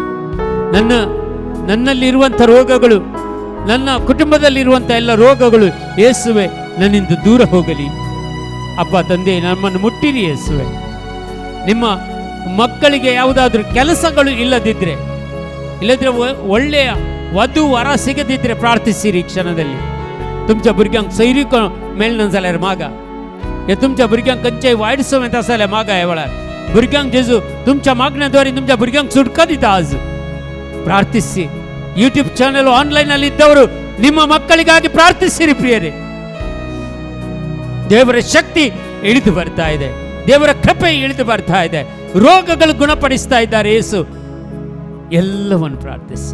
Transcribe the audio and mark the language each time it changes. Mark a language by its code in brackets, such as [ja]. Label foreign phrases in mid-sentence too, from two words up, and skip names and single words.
[kn] ನನ್ನಲ್ಲಿರುವಂಥ ರೋಗಗಳು, ನನ್ನ ಕುಟುಂಬದಲ್ಲಿರುವಂಥ ಎಲ್ಲ ರೋಗಗಳು ಯೇಸುವೆ ನನ್ನಿಂದ ದೂರ ಹೋಗಲಿ ಅಪ್ಪ ತಂದೆ. ನಮ್ಮನ್ನು ಮುಟ್ಟಿರಿ ಯೇಸುವೆ. ನಿಮ್ಮ ಮಕ್ಕಳಿಗೆ ಯಾವುದಾದ್ರೂ ಕೆಲಸಗಳು ಇಲ್ಲದಿದ್ದರೆ, ಒಳ್ಳೆಯ ವಧು ವರ ಸಿಗದಿದ್ದರೆ ಪ್ರಾರ್ಥಿಸಿರಿ क्षणाದಲ್ಲಿ. [kok] तुमच्या भुरग्यांक सैरीक मेळना जाल्यार मागा. हे तुमच्या भुरग्यांक खंयचेय वायट संवेत आसा जाल्यार मागा. ह्या वेळार भुरग्यांक जेजू तुमच्या मागण्याद्वारे तुमच्या भुरग्यांक सुटका दिता. [kn] आज ಪ್ರಾರ್ಥಿಸಿ. [en] YouTube channel online [kn] ಅಲ್ಲಿ ಇದ್ದವರು ನಿಮ್ಮ ಮಕ್ಕಳಿಗಾಗಿ ಪ್ರಾರ್ಥಿಸಿರಿ ಪ್ರಿಯರೇ. ದೇವರ ಶಕ್ತಿ ಇಳಿದು ಬರ್ತಾ ಇದೆ, ದೇವರ ಕೃಪೆ ಇಳಿದು ಬರ್ತಾ ಇದೆ, ರೋಗಗಳು ಗುಣಪಡಿಸ್ತಾ ಇದ್ದಾರೆ ಯೇಸು. ಎಲ್ಲವನ್ನು ಪ್ರಾರ್ಥಿಸಿ.